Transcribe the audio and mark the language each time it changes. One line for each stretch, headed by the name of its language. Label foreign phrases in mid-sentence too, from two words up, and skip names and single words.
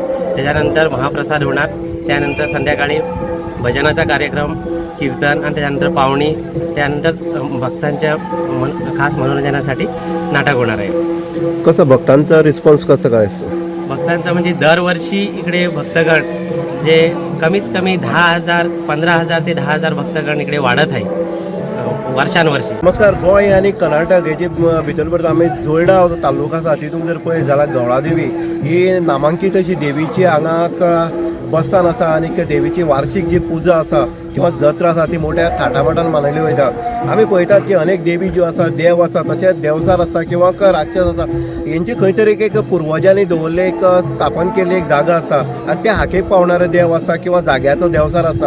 Marathi: त्याच्यानंतर महाप्रसाद होणार. त्यानंतर संध्याकाळी भजनाचा कार्यक्रम, कीर्तन आणि त्याच्यानंतर पावणी, त्यानंतर भक्तांच्या खास मनोरंजनासाठी नाटक होणार आहे. कसं भक्तांचा रिस्पॉन्स कसं काय असतो? भक्तांचा म्हणजे दरवर्षी इकडे भक्तगण जे कमीत कमी 10,000 15,000 ते 10,000 भक्तगण इकडे वाढत आहे वर्षानुवर्षी. नमस्कार.
Konkani: गोंय आनी कर्नाटक हेजे भितर भर आमी जोडा तालुका आसा तितून जर पळयत जाल्यार गवळादेवी ही नामांकीत अशी देवीची हांगा बसस्थान आसा आनी देवीची वार्षिक जी पुजा आसा किंवा जत्रा आसा ती मोठ्या थाटामाटान मनयली वयता. आमी पळयतात की अनेक देवी ज्यो आसा देव आसा तशेंच देवसार आसा किंवा राक्षस आसा हेंची खंय तरी एक पुर्वजांनी दवरले एक स्थापन केल्ली एक जागा आसा आनी त्या हाकेक पावणारे देव आसता किंवा जाग्याचो देवसार आसता.